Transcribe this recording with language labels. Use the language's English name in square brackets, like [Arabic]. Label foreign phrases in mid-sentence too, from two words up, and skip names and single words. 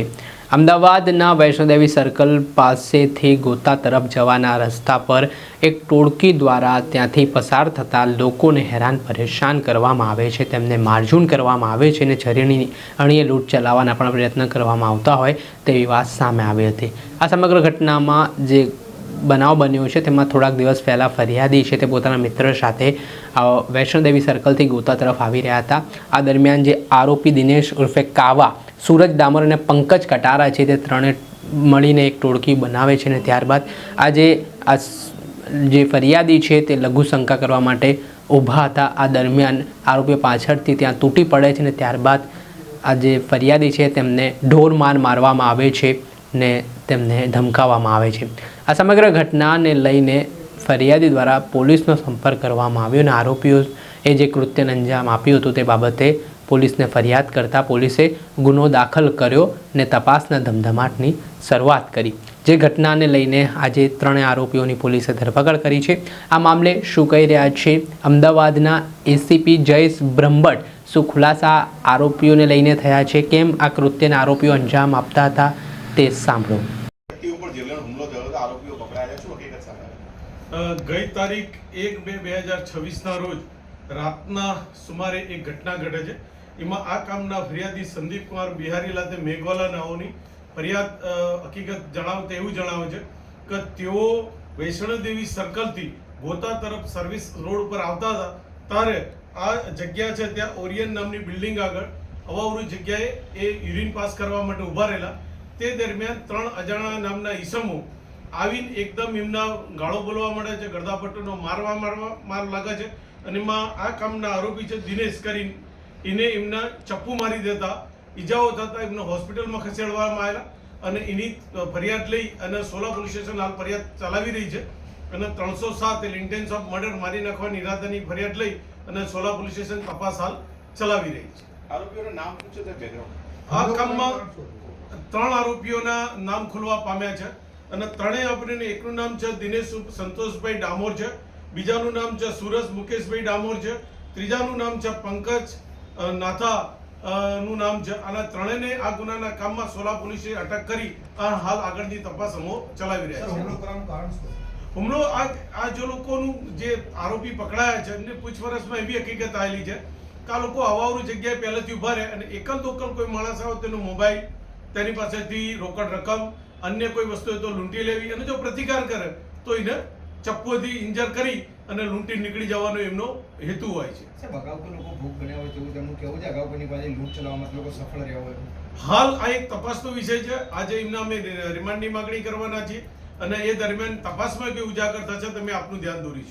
[Gujarati] અમદાવાદના વૈષ્ણોદેવી સર્કલ પાસેથી ગોતા તરફ જવાના રસ્તા પર એક ટોળકી દ્વારા ત્યાંથી પસાર થતા લોકોને હેરાન પરેશાન કરવામાં આવે છે, તેમને મારઝૂડ કરવામાં આવે છે અને છરીની અણીએ લૂંટ ચલાવવાના પણ પ્રયત્ન કરવામાં આવતા હોય તેવી વાત સામે આવી હતી। આ સમગ્ર ઘટનામાં જે બનાવ બન્યો છે તેમાં થોડાક દિવસ પહેલાં ફરિયાદી છે તે પોતાના મિત્ર સાથે વૈષ્ણોદેવી સર્કલથી ગોતા તરફ આવી રહ્યા હતા। આ દરમિયાન જે આરોપી દિનેશ ઉર્ફે કાવા, સૂરજ ડામર ઔર પંકજ કટારા હૈ તે ત્રે મળીને એક ટોળકી બનાવે છે ને ત્યારબાદ જે ફરિયાદી હૈ તે લઘુ શંકા કરવા માટે ઊભા હતા। આ દરમિયાન આરોપી પાછળથી ત્યાં તૂટી પડે છે ને ત્યારબાદ આ જે ફરિયાદી હૈ તેમને ઢોર માર મારવામાં આવે છે ને તેમને ધમકાવવામાં આવે છે। આ સમગ્ર ઘટનાને લઈને ફરિયાદી દ્વારા પોલીસનો સંપર્ક કરવામાં આવ્યો ને આરોપીઓએ જે કૃત્યને અંજામ આપ્યું હતું તે બાબતે પુલિસ ને ફરિયાદ કરતા પુલિસે ગુનો દાખલ કર્યો ને તપાસના ધમધમાટની શરૂઆત કરી। જે ઘટના ને લઈને આજ ત્રણેય આરોપીઓની પુલિસે ધરપકડ કરી છે। આ મામલે શું કહી રહ્યા છે અમદાવાદના એસીપી જયેશ બ્રહ્મભટ્ટ, શું ખુલાસા આરોપીઓને લઈને થયા છે, કેમ આ કૃત્યને આરોપીઓ અંજામ આપતા હતા તે સાંભળો। ગઈ તારીખ 1/2/2026 ના રોજ રાતના સુમારે એક ઘટના ઘટે છે। એમાં આ કામના ફરિયાદી સંદીપ કુમાર બિહારીલાલ તે મેઘવાલા નાઓની ફરિયાદ હકીકત જણાવતે એવું જણાવે છે કે તેઓ વૈષ્ણોદેવી સર્કલ થી ગોતા તરફ [English] service road [Gujarati] પર આવતા હતા ત્યારે આ જગ્યા છે ત્યા ઓરિયન નામની બિલ્ડિંગ આગળ અવાવરૂ જગ્યાએ એ [English] urine pass [Gujarati] કરવા માટે ઉભા રહેલા। તે દરમિયાન 3 અજાણા નામના ઈસમો આવીને એકદમ એમના ગાળો બોલવા માટે છે, ગડદાપટ્ટોનો માર લાગે છે અને એમાં આ કામના આરોપી છે દિનેશ કરીને એને એમના ચપ્પુ મારી દેતા ઈજાઓ થતા એમને હોસ્પિટલમાં ખસેડવામાં આવેલા અને એની ફરિયાદ લઈ અને સોલા [English] police station [Gujarati] હાલ ફરિયાદ ચલાવી રહી છે અને 307 એટલે [English] intense of murder [Gujarati] મારી નાખવાની ઇરાદાની ફરિયાદ લઈ અને સોલા [English] police station [Gujarati] તપાસ હાલ ચલાવી રહી છે। આરોપીઓના નામ પૂછે તો બેકગ્રાઉન્ડ આ કામમાં 3 આરોપીઓના નામ ખુલવા પામ્યા છે અને ત્રણેય આરોપીઓને એકનું નામ છે દિનેશ સંતોષભાઈ ડામોર છે, બીજાનુ નામ હૈ સૂરજ મુકેશ ભાઈ ડામોર હૈ, તીજાનુ નામ હૈ પંકજ નાથા નુ નામ હૈ। આના ત્રણેય ને આ ગુનાના કામ મેં સોલા પુલિસે અટક કરી હાલ આગળની તપાસ અમો ચલાવી રહ્યા છે। હુમલો આ જો લોકોનુ જે આરોપી પકડાયા છે એમને પૂછપરછમાં એવી હકીકત આવેલી છે કે આ લોકો અવાવરૂ જગ્યાએ પહેલેથી ઉભા રહે અને એકલ દોકલ કોઈ માણસ આવે તેનો મોબાઇલ તેની પાસેથી રોકડ રકમ અન્ય કોઈ વસ્તુ તો લૂંટી લેવી અને જો પ્રતિકાર કરે તો એને ચપ્પોથી ઇંજર કરી અને લૂંટી નીકળી જવાનો એમનો હેતુ હોય છે। સાહેબ અગાઉ કોઈ લોકો ભોગ બન્યા હોય તેવું તેમનું કેવું છે અગાઉ કોઈની પાસે લૂંટ ચલાવવામાં લોકો સફળ રહ્યા હોય? હાલ આ એક તપાસનો વિષય છે। આજે એમના અમે રિમાન્ડની માંગણી કરવાના છીએ અને એ દરમિયાન તપાસમાં કે ઉજાગર થશે તમે આપનું ધ્યાન દોરીશું।